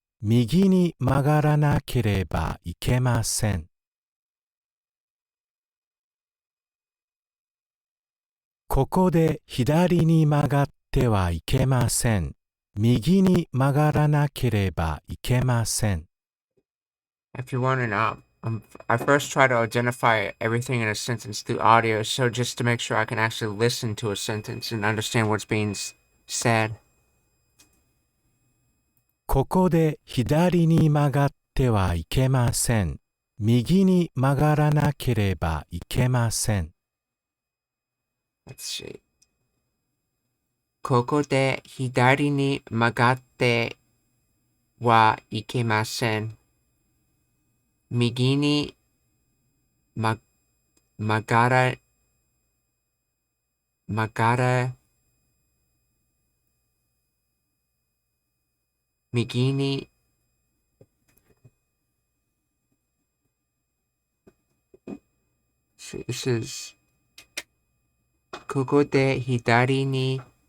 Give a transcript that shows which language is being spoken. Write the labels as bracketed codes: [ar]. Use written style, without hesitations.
[ja] 右に曲がらなければいけません。ここで左に曲がってはいけません。右に曲がらなければいけません。 [en] If you're wondering, I first try to identify everything in a sentence through audio, so just to make sure I can actually listen to a sentence and understand what's being said. [ja] ここで左に曲がってはいけません。右に曲がらなければいけません。 [en] Let's see. [ja] ここで左に曲がってはいけません。右に曲がら、曲がら、右に、 [en] so this is [ja] ここで左に